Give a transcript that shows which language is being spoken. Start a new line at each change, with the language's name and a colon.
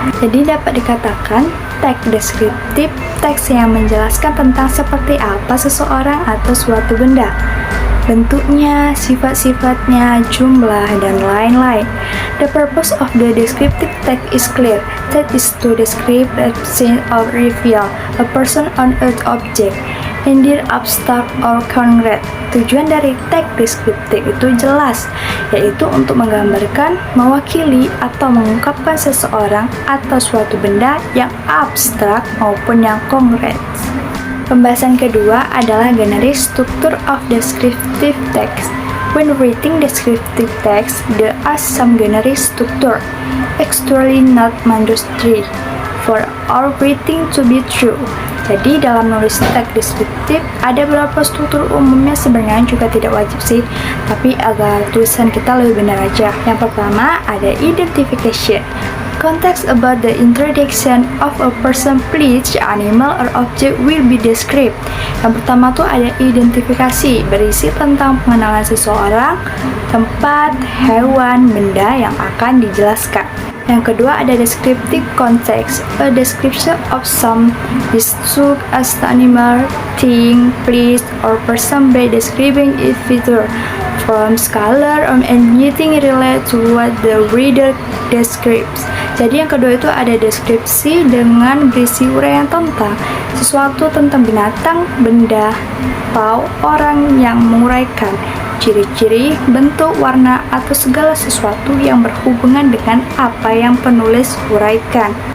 Indonesian: Jadi dapat dikatakan teks deskriptif teks yang menjelaskan tentang seperti apa seseorang atau suatu benda, bentuknya, sifat-sifatnya, jumlah, dan lain-lain.
English: The purpose of the descriptive text is clear. That is to describe a scene or reveal a person on an object, indeed abstract or concrete.
Indonesian: Tujuan dari teks deskriptif itu jelas, yaitu untuk menggambarkan, mewakili, atau mengungkapkan seseorang atau suatu benda yang abstrak maupun yang konkret. Pembahasan kedua adalah
English: general structure of descriptive text. When writing descriptive text, there are some general structure, actually not mandatory for all writing to be true.
Indonesian: Jadi dalam nulis teks deskriptif ada beberapa struktur umumnya, sebenarnya juga tidak wajib sih, tapi agar tulisan kita lebih benar aja. Yang pertama ada
English: identification. Context about the introduction of a person, place, animal, or object will be described.
Indonesian: Yang pertama tuh ada identifikasi, berisi tentang pengenalan seseorang, tempat, hewan, benda yang akan dijelaskan. Yang kedua ada
English: descriptive context, a description of some such as the animal, thing, place, or person by describing its feature, forms, color, and anything related to what the reader describes.
Indonesian: Jadi yang kedua itu ada deskripsi dengan berisi uraian tentang sesuatu, tentang binatang, benda, atau orang yang menguraikan ciri-ciri, bentuk, warna, atau segala sesuatu yang berhubungan dengan apa yang penulis uraikan.